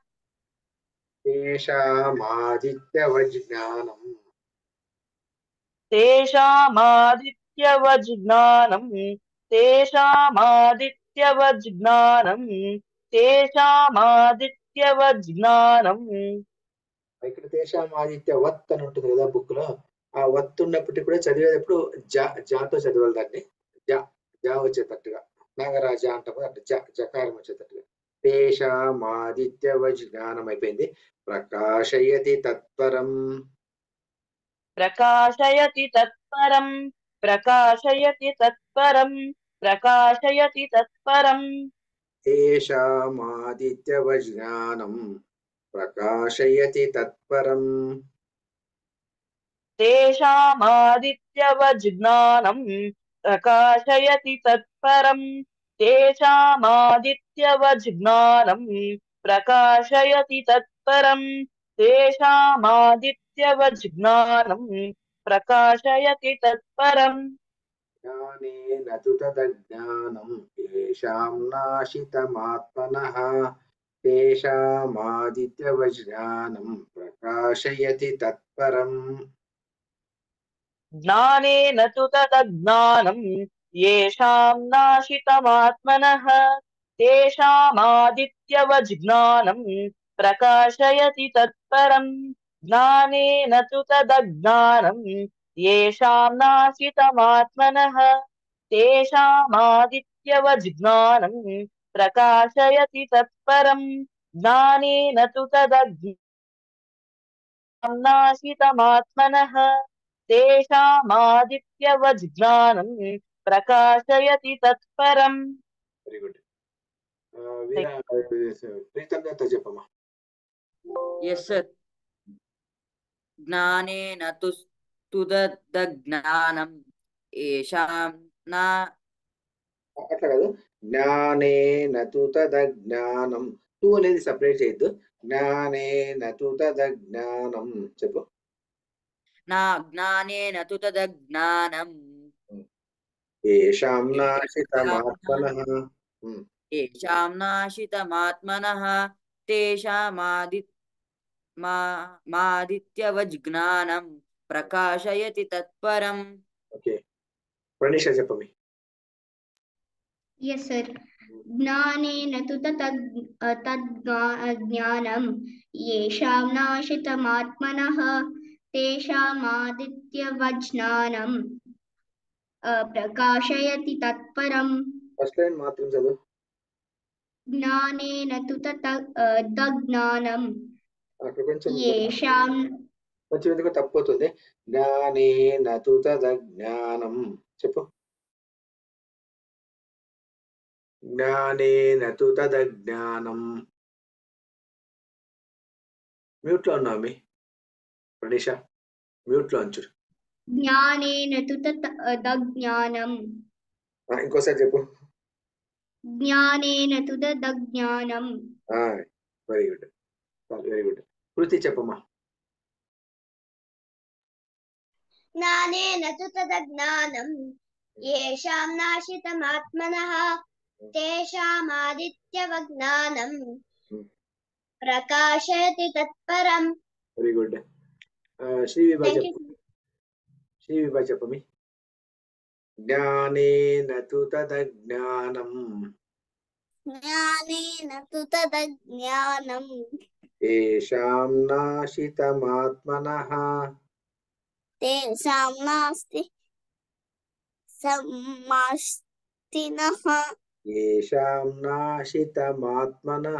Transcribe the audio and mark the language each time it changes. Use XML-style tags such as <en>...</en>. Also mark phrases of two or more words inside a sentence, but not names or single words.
<sa>तेषामादित्यवज्ञानं तेषामादित्यवज्ञानं तेषामादित्यवज्ञानं तेषामादित्यवज्ञानं</sa> <te>ఇక్కడ</te> <sa>తేషామాదిత్య వత్</sa> <te>అని ఉంటుంది కదా బుక్ లో. ఆ వత్ ఉన్నప్పటికీ కూడా చదివేటప్పుడు జాతో చదవాలి దాన్ని. జా వచ్చేటట్టుగా నాగరాజ అంటాము అట్లా జకారం వచ్చేటట్టుగా.</te> <sa>తేషామాదిత్యవజ్ జ్ఞానం అయిపోయింది. ప్రకాశయతి తత్పరం प्रकाशयति तत्परं प्रकाशयति तत्परं प्रकाशयति तत्परं తేషామాదిత్యవజ్ జ్ఞానం ప్రకాశయతి తత్పరం तेषामादित्यवज्ञानं प्रकाशयति तत्परं तेषामादित्यवज्ञानं प्रकाशयति तत्परं तेषामादित्यवज्ञानं प्रकाशयति तत्परं జ్ఞానేన తు తదజ్ఞానం येषां నాశితమాత్మనః తేషామాదిత్యవజ్ఞానం ప్రకాశయతి తత్పరం ज्ञानेन तु तदज्ञानं येषां नाशितमात्मनः तेषामादित्यवज्ञानं प्रकाशयति तत्परं ज्ञानेन तु तदज्ञानं येषां नाशितमात्मनः तेषामादित्यवज्ञानं प्रकाशयति तत्परं ज्ञानेन तु तदज्ञानं नाशितमात्मनः तेषामादित्यवज्ञानं प्रकाशयति तत्परम्.</sa> <en>very good.</en> <te>ప్రీతంతో చెప్పమ్మా.</te> <en>yes sir.</en> <sa>జ్ఞానేన తుదజ్ఞానం ఏషాం నా</sa> <te>అట్లా కాదు,</te> <sa>జ్ఞానేన తు తదజ్ఞానం.</sa> <te>తు అనేది సపరేట్ చేయొద్దు.</te> <sa>జ్ఞానేన తు తదజ్ఞానం</sa> <te>చెప్పు.</te> <sa>నా జ్ఞానేన తదజ్ఞానం येषां नाशितमात्मनः ఏషాం నాశితమాత్మనః మాదిత్యవజ్ఞానం ప్రకాశయతి తత్పరం.</sa> <te>ఓకే, ప్రణీష చెప్పమి.</te> <en>Yes, sir.</en> <sa>ज्ञानेन तु तद्ज्ञानं येषां नाशितमात्मनः तेषामादित्यवज्ञानं प्रकाशयति तत्परम्.</sa> <en>first line</en> <te>మాత్రం చదువు.</te> <sa>ज्ञानेन तु तद्ज्ञानं</sa> <te>అక్కడ కొంచెం</te> <sa>येषां</sa> <te>ఎందుకు తప్పుతుంది.</te> <sa>జ్ఞానేన తు తదజ్ఞానం</sa> <te>చెప్పు.</te> <sa>జ్ఞానేన తు తదజ్ఞానం.</sa> <te>మ్యూట్ లో ఉన్నావు మీ ప్రణీష, మ్యూట్ లో ఉంచు.</te> <sa>ज्ञानेन तु तद्ज्ञानं</sa> <te>ఇంకోసారి చెప్పు.</te> <sa>ज्ञानेन तु तद्ज्ञानं.</sa> <en>very good, very good. కృతి చెప్పమ్మా.</en> <sa>ज्ञानेन तु तदज्ञानं येषां नाशितमात्मनः तेषामादित्यवज्ञानं प्रकाशयति तत्परम्.</sa> <en>very good. శ్రీ విభా Thank</en> <te>చెప్పు.</te> <en>you.</en> <sa>శ్రీ విభా చెప్పమి. జ్ఞానేన తు తదజ్ఞానం ज्ञानेन तु तदज्ञानम् తేషాం నాశితమాత్మనః तेषां नास्ति समास्तिनः. येषां नाशितमात्मनः</sa>